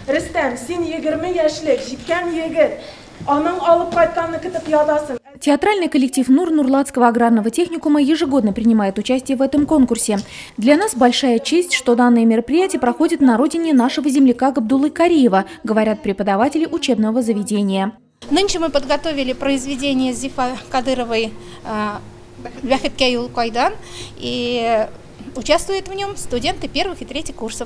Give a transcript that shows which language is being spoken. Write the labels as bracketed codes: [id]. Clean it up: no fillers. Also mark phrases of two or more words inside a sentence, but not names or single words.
[tt] Рустам, сен 20 яшьлек, җиткән егет. Аның алып кайтканны көтеп ядасың. [ru] Театральный коллектив Нур-Нурлатского аграрного техникума ежегодно принимает участие в этом конкурсе. Для нас большая честь, что данное мероприятие проходит на родине нашего земляка Габдуллы Кариева, говорят преподаватели учебного заведения. Нынче мы подготовили произведение Зифа Кадыровой «Бяхеткя Юлкайдан», и участвуют в нем студенты первых и третьих курсов.